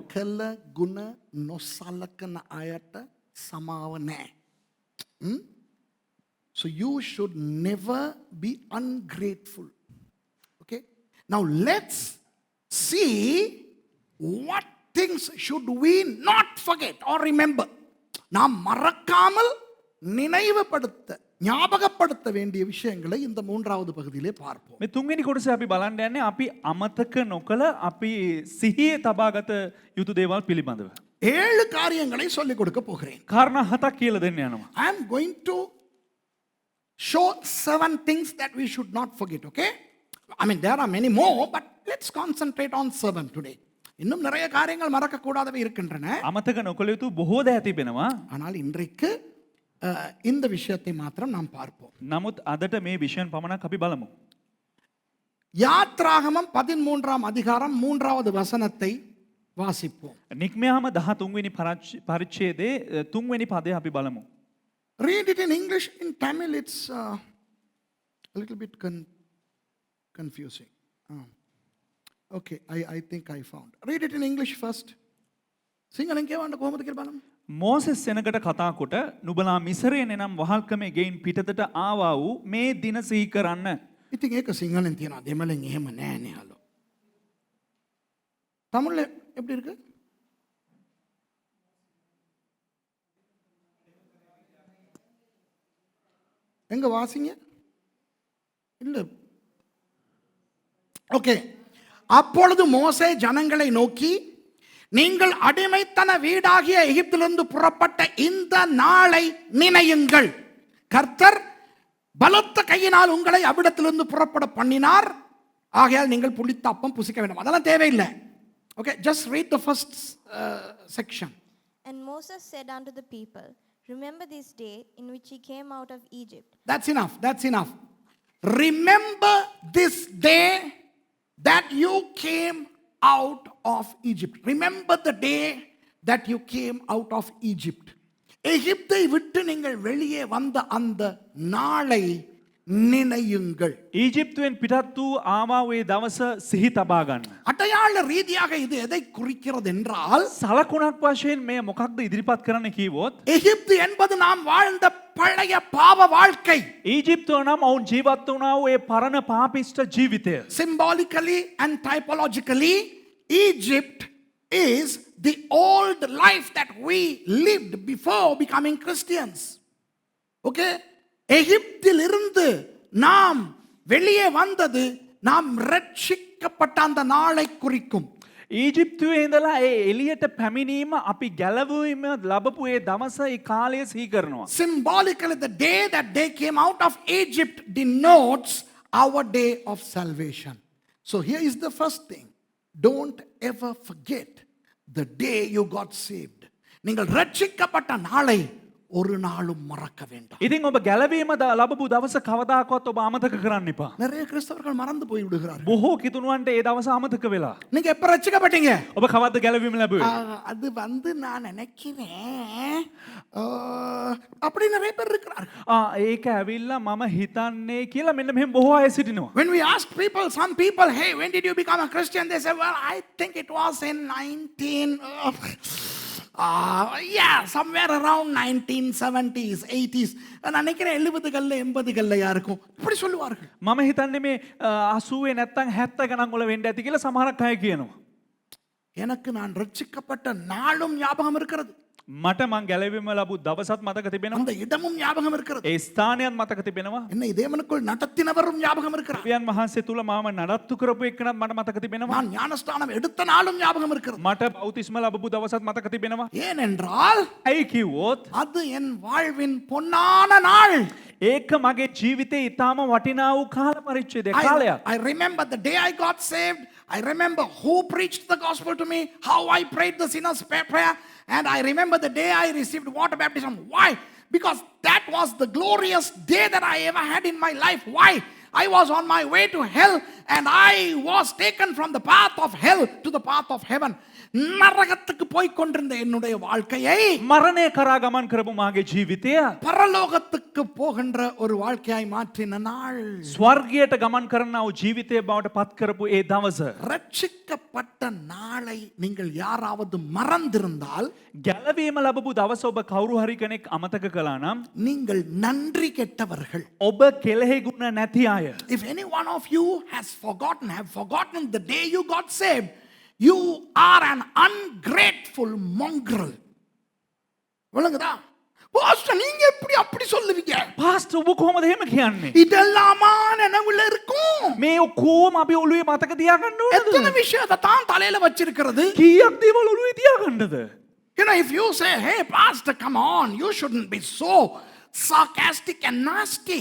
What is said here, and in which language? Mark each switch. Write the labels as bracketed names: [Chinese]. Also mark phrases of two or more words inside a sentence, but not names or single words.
[Sinhala] කළ ගුණ නොසලකන අයට සමාව නෑ. [English] So you should never be ungrateful. Okay? Now let's see what things should we not forget or remember. [Tamil] நாம் மறக்காமல் நினைவுபடுத்த ஞாபகப்படுத்த வேண்டிய விஷயங்களை இந்த மூன்றாவது பகுதியிலே பார்ப்போம். [Sinhala] මේ තුන්වෙනි කොටසේ අපි බලන්න යන්නේ අපි අමතක නොකළ අපි සිහියේ තබාගත යුතු දේවල් පිළිබඳව. [Tamil] 7 காரியங்களை சொல்லிக் கொடுக்க போகிறேன். [Sinhala] කාරණා 7ක් කියලා දෙන්න යනවා. [English] I am going to show 7 things that we should not forget, okay? I mean there are many more, but let's concentrate on 7 today. [Tamil] இன்னும் நிறைய காரியங்கள் மறக்க கூடாதவை இருக்கின்றன. [Sinhala] අමතක නොකළ යුතු බොහෝ දෑ තිබෙනවා. [Tamil] ஆனால் இன்றைக்கு இந்த விஷயத்தை மாத்திரம் நாம் பார்ப்போம். [Sinhala] නමුත් අදට මේ විෂයන් පමණක් අපි බලමු. [Tamil] யாத்ராகமம் 13ஆம் அதிகாரம் 3வது வசனத்தை வாசிப்போம். [Sinhala] නික්මයාම 13 වෙනි පරිච්ඡේදයේ 3 වෙනි පදය අපි බලමු. [English] Read it in English. In Tamil it's a little bit confusing. Okay, I think I found. Read it in English first. [Sinhala] සිංහලෙන් කියවන්න කොහොමද කියලා බලමු. මෝසෙස් සෙනගට කතා කොට නුඹලා මිසරයෙන් එනම් වහල්කමේ ගෙයින් පිටතට ආවා වූ මේ දින සිහි කරන්න. ඉතින් ඒක සිංහලෙන් තියෙනවා. දෙමළෙන් එහෙම නෑනේ හලෝ. [Tamil] தமிழ்ல எப்படி இருக்கு? எங்க வாசிங்க? இல்ல. ஓகே. அப்பொழுது மோசே ஜனங்களை நோக்கி, நீங்கள் அடிமைத்தன வீடாகிய எகிப்திலிருந்து புறப்பட்ட இந்த நாளை நினையுங்கள். கர்த்தர் பலத்த கையினால் உங்களை அவ்விடத்திலிருந்து புறப்பட பண்ணினார். ஆகையால் நீங்கள் புளித்த அப்பம் புசிக்க வேண்டும். அதெல்லாம் தேவையில்லை. [English] Okay, just read the first section. And Moses said unto the people, remember this day in which he came out of Egypt. That's enough. That's enough. Remember this day that you came out of Egypt. Remember the day that you came out of Egypt. [Tamil] எகிப்தை விட்டு நீங்கள் வெளியே வந்த அந்த நாளை நினையுங்கள். [Sinhala] ඊජිප්තුවෙන් පිටත් වූ ආවා වූ දවස සිහි තබා ගන්න. [Tamil] அடையாள ரீதியாக இது எதை குறிக்கிறது என்றால், [Sinhala] සලකුණක් වශයෙන් මේ මොකක්ද ඉදිරිපත් කරන්න කීවොත් [Tamil] எகிப்து என்பது நாம் வாழ்ந்த பழைய பாவ வாழ்க்கை. [Sinhala] ඊජිප්තුව නම් ඔවුන් ජීවත් වුණා වූ ඒ පරණ පාපිෂ්ඨ ජීවිතය. [English] Symbolically and typologically, Egypt is the old life that we lived before becoming Christians. Okay? [Tamil] எகிப்தில் இருந்து நாம் வெளியே வந்தது நாம் ரட்சிக்கப்பட்ட அந்த நாளை குறிக்கும். [Sinhala] ඊජිප්තුවේ ඉඳලා ඒ එළියට පැමිණීම අපි ගැලවීම ලැබපු ඒ දවස ඒ කාලය සිහි කරනවා. [English] Symbolically, the day that they came out of Egypt denotes our day of salvation. So here is the first thing. Don't ever forget the day you got saved. [Tamil] நீங்கள் ரட்சிக்கப்பட்ட நாளை ஒரு நாளும் மறக்க வேண்டாம். [Sinhala] ඉතින් ඔබ ගැලවීම ලැබපු දවස කවදාකවත් ඔබ අමතක කරන්න එපා. [Tamil] நிறைய கிறிஸ்தவர்கள் மறந்து போய் விடுகிறார்கள். [Sinhala] බොහෝ කිතුණුවන්ට ඒ දවස අමතක වෙලා. [Tamil] நீங்க எப்ப ரட்சிக்கப்பட்டீங்க? [Sinhala] ඔබ කවද්ද ගැලවීම ලැබුවේ? [Tamil] அது வந்து நான் நினைக்கிறேன் அப்படி நிறைய பேர் இருக்கிறார்கள். [Sinhala] ඒක ඇවිල්ලා මම හිතන්නේ කියලා මෙන්න මෙහෙම බොහෝ අය සිටිනවා. [English] When we ask people, some people, hey, when did you become a Christian? They say, well, I think it was in somewhere around 1970s, 80s. [Tamil] நான் நினைக்கிறேன் 70களில் 80களில் இருக்கும். இப்படி சொல்லுவார்கள். [Sinhala] මම හිතන්නේ මේ 80 නැත්තම් 70 ගණන් වල වෙන්න ඇති කියලා සමහරක් අය කියනවා. [Tamil] எனக்கு நான் ரட்சிக்கப்பட்ட நாளும் ஞாபகம் இருக்கிறது. [Sinhala] මට මං ගැලවීම ලැබු දවසත් මතක තිබෙනවා. [Tamil] அந்த இடமும் ஞாபகம் இருக்கிறது. [Sinhala] ඒ ස්ථානයත් මතක තිබෙනවා. [Tamil] என்னை தேவனுக்குள் நடத்தினவரும் ஞாபகம் இருக்கிறார். [Sinhala] දෙවියන් වහන්සේ තුල මාව නඩත්තු කරපු එක්කනත් මට මතක තිබෙනවා. [Tamil] நான் ஞானஸ்தானம் எடுத்த நாளும் ஞாபகம் இருக்கிறது. [Sinhala] මට බෞතිස්ම ලැබපු දවසත් මතක තිබෙනවා. [Tamil] ஏனென்றால் [Sinhala] ඇයි කිව්වොත් [Tamil] அது என் வாழ்வின் பொன்னான நாள். [Sinhala] ඒක මගේ ජීවිතේ ඊටාම වටිනා වූ කාල පරිච්ඡේදය කාලයක්. [English] I remember the day I got saved. I remember who preached the gospel to me, how I prayed the sinner's prayer, and I remember the day I received water baptism. Why? Because that was the glorious day that I ever had in my life. Why? I was on my way to hell and I was taken from the path of hell to the path of heaven. [Tamil] நரகத்துக்கு போய் கொண்டிருந்த என்னுடைய வாழ்க்கையை [Sinhala] මරණය කරා ගමන් කරපු මාගේ ජීවිතය [Tamil] பரலோகத்துக்கு போகின்ற ஒரு வாழ்க்கையாய் மாற்றின நாள். [Sinhala] ස්වර්ගයට ගමන් කරනා වූ ජීවිතය බවට පත් කරපු ඒ දවස. [Tamil] ரட்சிக்கப்பட்ட நாளை நீங்கள் யாராவது மறந்திருந்தால் [Sinhala] ගැලවීම ලැබපු දවස ඔබ කවුරු හරි කෙනෙක් අමතක කළා නම් [Tamil] நீங்கள் நன்றி கெட்டவர்கள். [Sinhala] ඔබ කෙලෙහි ගුණ නැති අය. [English] If any one of you have forgotten the day you got saved, you are an ungrateful mongrel. [Tamil] விளங்குதா? பாஸ்டர் நீங்க எப்படி அப்படி சொல்லுவீங்க? [Sinhala] පාස්ටර් ඔබ කොහොමද එහෙම කියන්නේ? [Tamil] இதெல்லாமா நினைவுல இருக்கும். [Sinhala] මේ ඔක්කොම අපි ඔළුවේ මතක තියාගන්න [Tamil] எத்தனை [Sinhala] ඕනද? [Tamil] விஷயத்தை தான் தலையில வச்சிருக்கிறது. [Sinhala] කීයක් දේවල් ඔළුවේ තියාගන්නද? [English] You know, if you say, hey, pastor, come on, you shouldn't be so sarcastic and nasty.